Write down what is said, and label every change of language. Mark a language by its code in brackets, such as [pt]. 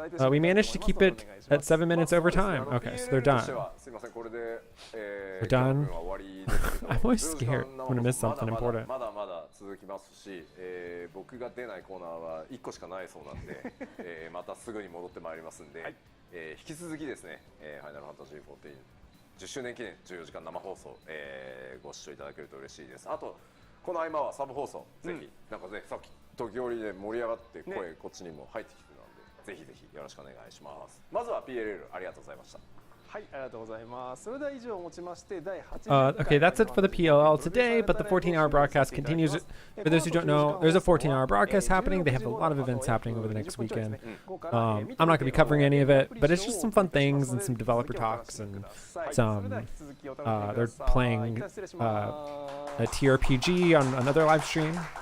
[en] We managed to keep it at 7 minutes over time. Okay, so they're done. They're done. I'm always scared when I miss something important. [ja] まだまだ続きますし、僕が出ないコーナーは1個しかないそうなんで、またすぐに戻ってまいりますんで、引き続きですね、ファイナルファンタジー14 10周年記念14時間生放送、ご視聴いただけると嬉しいです。あとこの合間はサブ放送、ぜひなんかね、さっき時折で盛り上がって声こっちにも入ってきてるので、ぜひぜひよろしくお願いします。まずは PLL ありがとうございました。はい、ありがとうございます。それでは以上をもちまして第8 [en] Okay, that's it for the PLL today, but the 14-hour broadcast continues. For those who don't know, there's a 14-hour broadcast happening. They have a lot of events happening over the next weekend. I'm not going to be covering any of it, but it's just some fun things and some developer talks and some, they're playing a TRPG on another live stream.